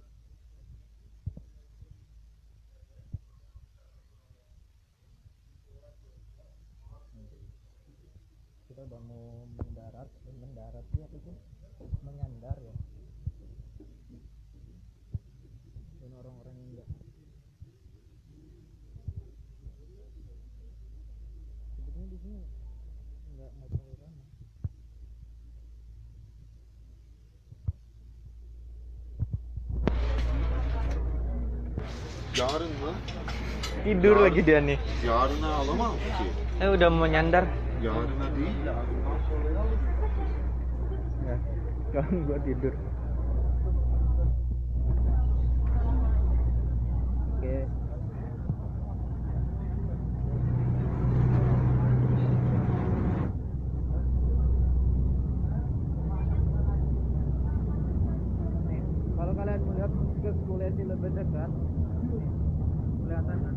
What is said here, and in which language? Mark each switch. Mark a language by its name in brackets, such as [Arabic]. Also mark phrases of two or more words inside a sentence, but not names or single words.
[Indonesian] Kita udah mau mendarat ya, itu menyandar ya, dan orang-orang yang enggak. Sebetulnya di sini enggak terlalu ramai. [Turkish] Yarın mı? [Indonesian] Tidur lagi dia nih. [Turkish] Yarına alamam ki. [Indonesian] Udah mau nyandar. [Turkish] Yarına değil de yarından sonra [Indonesian] Ya, sekarang gua tidur. Oke. Nih, kalau kalian melihat Kuskulesi lebih dekat, kelihatan kan?